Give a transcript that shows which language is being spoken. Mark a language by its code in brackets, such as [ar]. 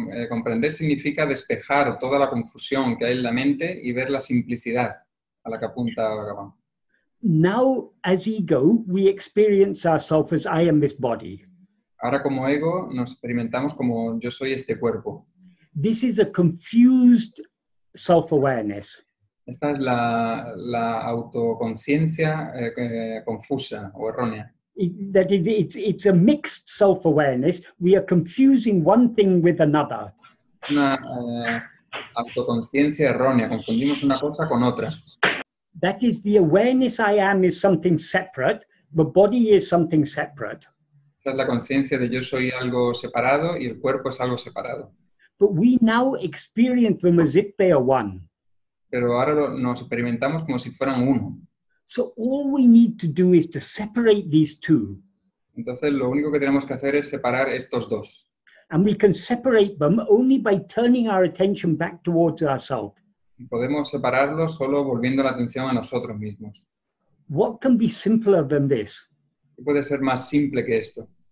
[es] Comprender significa despejar toda la confusión que hay en la mente y ver la simplicidad a la que apunta Bhagavan. [en] Now, as ego, we experience ourselves as I am this body. [es] Ahora como ego nos experimentamos como yo soy este cuerpo. [en] This is a confused self-awareness. [es] Esta es la autoconciencia confusa o errónea. [en] It's a mixed self-awareness. We are confusing one thing with another. [es] Una autoconciencia errónea. Confundimos una cosa con otra. [en] That is, the awareness I am is something separate. The body is something separate. [es] Esta es la conciencia de yo soy algo separado y el cuerpo es algo separado. [en] But we now experience them as if they are one. [es] Pero ahora nos experimentamos como si fueran uno. [en] So all we need to do is to separate these two. [es] Entonces lo único que tenemos que hacer es separar estos dos. [en] And we can separate them only by turning our attention back towards ourselves. [es] Podemos separarlos solo volviendo la atención a nosotros mismos. [en] What can be simpler than this? [es] ¿Qué puede ser más simple que esto?